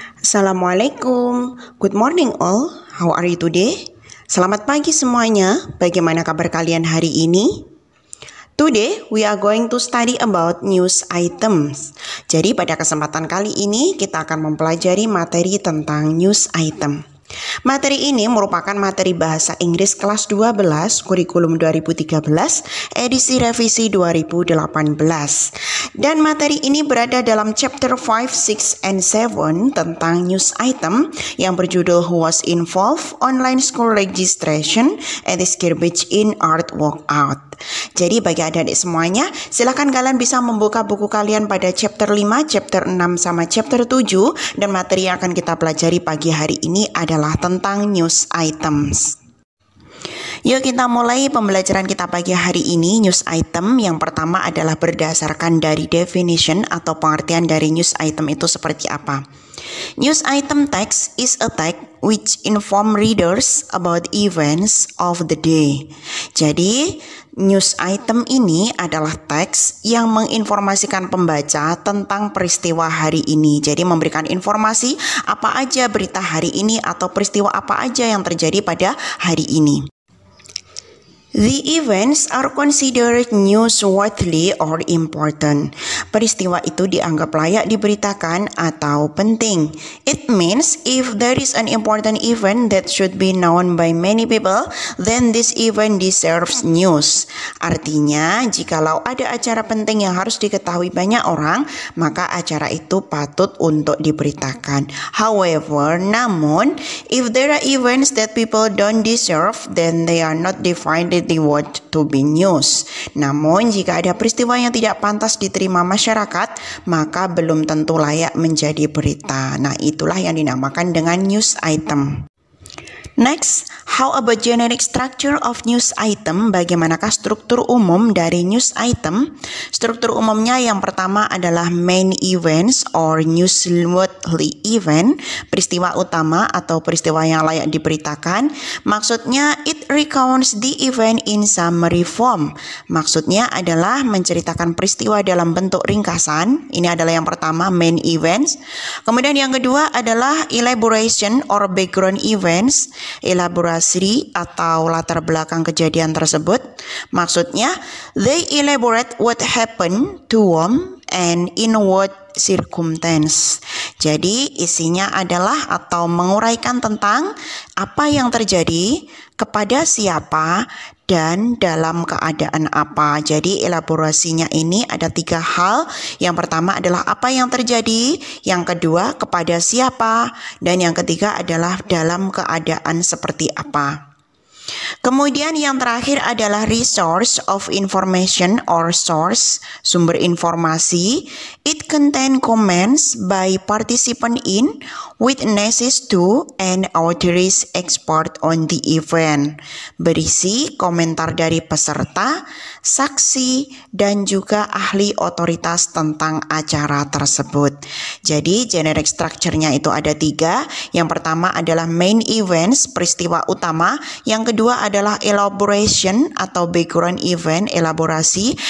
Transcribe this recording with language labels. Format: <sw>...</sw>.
<en>Assalamualaikum, good morning all, how are you today?</en> <id>Selamat pagi semuanya, bagaimana kabar kalian hari ini?</id> <en>Today we are going to study about news items.</en> <id>Jadi pada kesempatan kali ini kita akan mempelajari materi tentang news item. Materi ini merupakan materi bahasa Inggris kelas 12 kurikulum 2013 edisi revisi 2018. Dan materi ini berada dalam chapter 5, 6, and 7 tentang news item yang berjudul</id> <en>Who Was Involved Online School Registration at the Skirbage in Art Walkout.</en> <id>Jadi bagi adik-adik semuanya, silakan kalian bisa membuka buku kalian pada chapter 5, chapter 6, sama chapter 7. Dan materi yang akan kita pelajari pagi hari ini adalah tentang news items. Yuk kita mulai pembelajaran kita pagi hari ini. News item yang pertama adalah berdasarkan dari definition atau pengertian dari news item itu seperti apa.</id> <en>News item text is a text which inform readers about events of the day.</en> <id>Jadi, news item ini adalah teks yang menginformasikan pembaca tentang peristiwa hari ini. Jadi, memberikan informasi apa aja berita hari ini atau peristiwa apa aja yang terjadi pada hari ini.</id> <en>The events are considered newsworthy or important.</en> <id>Peristiwa itu dianggap layak diberitakan atau penting.</id> <en>It means if there is an important event that should be known by many people, then this event deserves news.</en> <id>Artinya, jikalau ada acara penting yang harus diketahui banyak orang, maka acara itu patut untuk diberitakan.</id> <en>However,</en> <id>namun,</id> <en>if there are events that people don't deserve, then they are not defined the word to be news.</en> <id>Namun jika ada peristiwa yang tidak pantas diterima masyarakat, maka belum tentu layak menjadi berita. Nah, itulah yang dinamakan dengan news item.</id> <en>Next, how about generic structure of news item?</en> <id>Bagaimanakah struktur umum dari news item? Struktur umumnya yang pertama adalah</id> <en>main events or newsworthy event,</en> <id>peristiwa utama atau peristiwa yang layak diberitakan. Maksudnya,</id> <en>it recounts the event in summary form.</en> <id>Maksudnya adalah menceritakan peristiwa dalam bentuk ringkasan. Ini adalah yang pertama, main events. Kemudian yang kedua adalah</id> <en>elaboration or background events.</en> <id>Elaborasi atau latar belakang kejadian tersebut. Maksudnya,</id> <en>they elaborate what happened to whom and in what circumstance.</en> <id>Jadi isinya adalah atau menguraikan tentang apa yang terjadi, kepada siapa, dan dalam keadaan apa. Jadi elaborasinya ini ada 3 hal. Yang pertama adalah apa yang terjadi, yang kedua kepada siapa, dan yang ketiga adalah dalam keadaan seperti apa. Kemudian yang terakhir adalah</id> <en>resource of information or source,</en> <id>sumber informasi.</id> <en>It contain comments by participant in, witnesses to, and authorities expert on the event.</en> <id>Berisi komentar dari peserta, saksi, dan juga ahli otoritas tentang acara tersebut. Jadi generic structure-nya itu ada 3. Yang pertama adalah main events, peristiwa utama. Yang kedua adalah elaboration atau background event, elaborasi.</id>